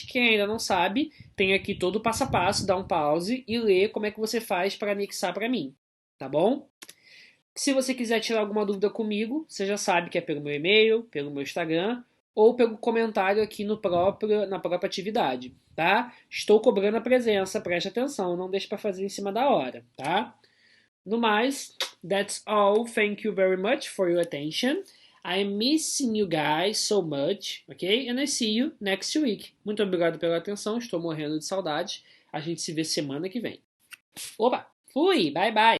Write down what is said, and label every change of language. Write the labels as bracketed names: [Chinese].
[Portuguese] Quem ainda não sabe, tem aqui todo o passo a passo, dá um pause e lê como é que você faz para anexar para mim. Tá bom? Se você quiser tirar alguma dúvida comigo, você já sabe que é pelo meu e-mail, pelo meu Instagram ou pelo comentário aqui na própria atividade, tá? Estou cobrando a presença, preste atenção, não deixe para fazer em cima da hora, tá? No mais, [English] that's all. Thank you very much for your attention. I'm missing you guys so much, ok? And I see you next week. [Portuguese] Muito obrigado pela atenção, estou morrendo de saudade. A gente se vê semana que vem. Opa, fui, bye bye.